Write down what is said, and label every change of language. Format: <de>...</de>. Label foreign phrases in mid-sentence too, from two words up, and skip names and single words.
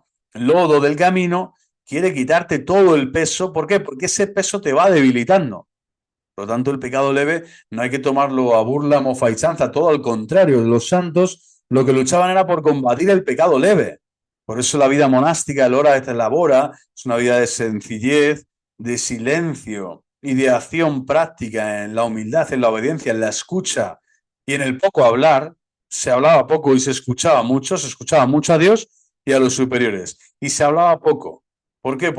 <es>Lodo del camino, quiere quitarte todo el peso. ¿Por qué? Porque ese peso te va debilitando. Por lo tanto, el pecado leve no hay que tomarlo a burla, mofa y chanza, todo al contrario. Los santos lo que luchaban era por combatir el pecado leve. Por eso la vida monástica, el</es> <la>hora et labora,</la> <es>es una vida de sencillez, de silencio y de acción práctica en la humildad, en la obediencia, en la escucha y en el poco hablar. Se hablaba poco y se escuchaba mucho a Dios y a los superiores. Y se hablaba poco. ¿Por qué?</es>